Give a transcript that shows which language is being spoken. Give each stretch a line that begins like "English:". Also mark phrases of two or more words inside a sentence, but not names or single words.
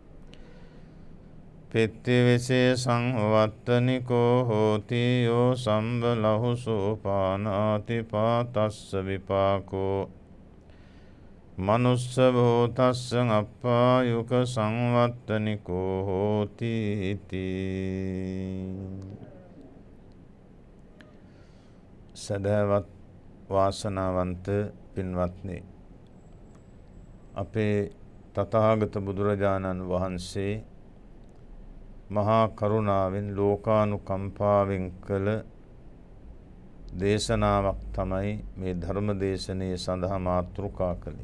Pali: පෙත්ති විසේ සංවත්තනිකෝ හෝති යෝ සම්බලහුසෝ පානාති පාතස්ස විපාකෝ මනුස්ස භූතස්ස අප්පායුක සංවත්තනිකෝ හෝති ඉති.
Sinhala: සදහවත් වාසනාවන්ත පින්වත්නි, අපේ තථාගත බුදුරජාණන් වහන්සේ මහා කරුණාවෙන් ලෝකානුකම්පාවෙන් කළ දේශනාවක් තමයි මේ ධර්ම දේශනයේ සඳහා මාතෘකා කළේ.